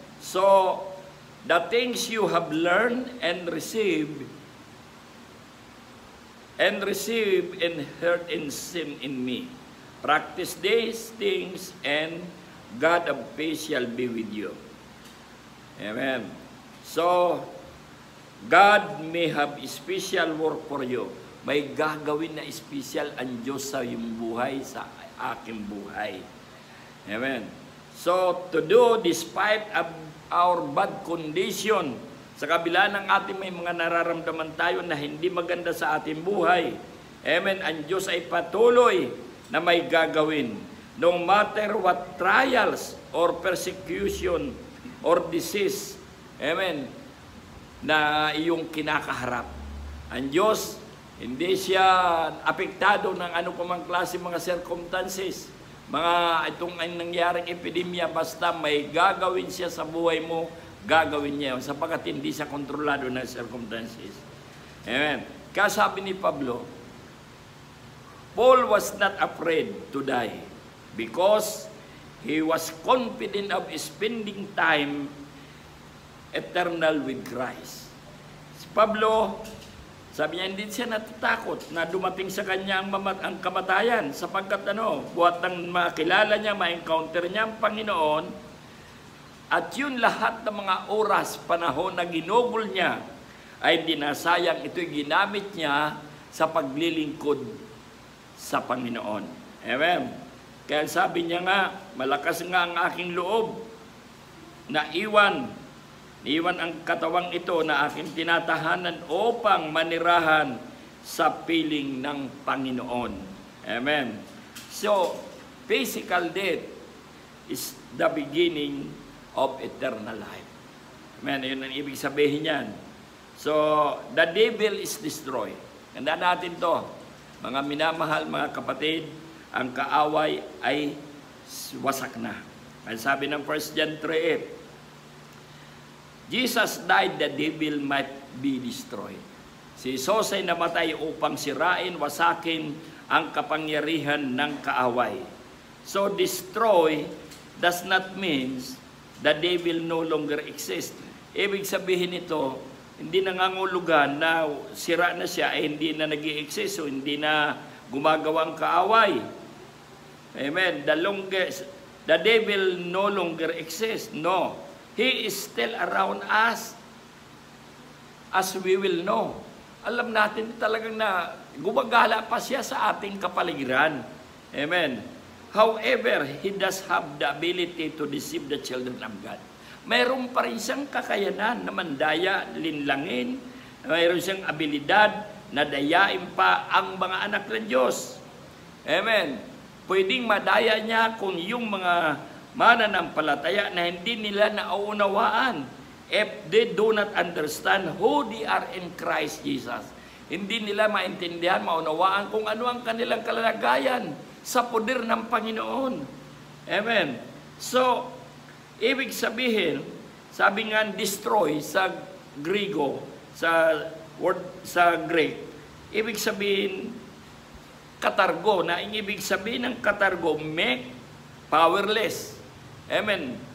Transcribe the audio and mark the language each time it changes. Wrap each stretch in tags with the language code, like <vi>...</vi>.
<en>So, the things you have learned and received and heard and seen in me. Practice these things, and God of peace shall be with you. Amen. So, God may have special work for you.</en> <tl>May gagawin na special ang Diyos sa iyong buhay, sa aking buhay. Amen.</tl> <en>So, to do despite of our bad condition,</en> <tl>sa kabila ng ating may mga nararamdaman tayo na hindi maganda sa ating buhay. Amen. Ang Diyos ay patuloy na may gagawin.</tl> <en>No matter what trials or persecution or disease, amen,</en> <tl>na iyong kinakaharap. Ang Diyos, hindi siya apektado ng ano pa mang klase mga circumstances. Itong nangyaring epidemya, basta may gagawin siya sa buhay mo, gagawin niya yun, sapagkat hindi siya kontrolado ng circumstances. Amen. Kaya sabi ni Pablo,</tl> <en>Paul was not afraid to die because he was confident of spending time eternal with Christ.</en> <tl>Si Pablo, sabi niya, hindi siya natatakot na dumating sa kanya ang kamatayan sapagkat buhat ng makilala niya, ma-encounter niya ang Panginoon. At yun lahat ng mga oras, panahon na ginugol niya ay dinasayang, ito'y ginamit niya sa paglilingkod sa Panginoon. Amen. Kaya sabi niya nga, malakas nga ang aking loob na iwan ang katawang ito na aking tinatahanan upang manirahan sa piling ng Panginoon. Amen.</tl> <en>So, physical death is the beginning of eternal life. Amen.</en> <tl>Yun ang ibig sabihin yan.</tl> <en>So, the devil is destroyed.</en> <tl>Ganda natin to. Mga minamahal, mga kapatid, ang kaaway ay wasak na. Ang sabi ng 1 John 3:8,</tl> <en>Jesus died that the devil might be destroyed.</en> <tl>Si Jesus ay namatay upang sirain, wasakin ang kapangyarihan ng kaaway.</tl> <en>So, destroy does not mean the devil no longer exists.</en> <tl>Ibig sabihin nito, hindi nangangulugan na sira na siya ay hindi na nag-i-exist o hindi na gumagawang kaaway.</tl> <en>Amen. The devil no longer exists. No. He is still around us as we will know.</en> <tl>Alam natin talagang na gumagala pa siya sa ating kapaligiran. Amen.</tl> <en>However, he does have the ability to deceive the children of God.</en> <tl>Mayroon pa rin siyang kakayanan na mandaya, linlangin. Mayroon siyang abilidad na dayain pa ang mga anak ng Diyos. Amen. Pwedeng madaya niya kung yung mga mananampalataya na hindi nila nauunawaan.</tl> <en>If they do not understand who they are in Christ Jesus.</en> <tl>Hindi nila maintindihan, maunawaan kung ano ang kanilang kalagayan sa poder ng Panginoon. Amen. So, ibig sabihin, sabi nga destroy sa Griego, sa Greek, ibig sabihin katargo, na ibig sabihin ng katargo,</tl> <en>make powerless.</en> <tl>Amen.</tl>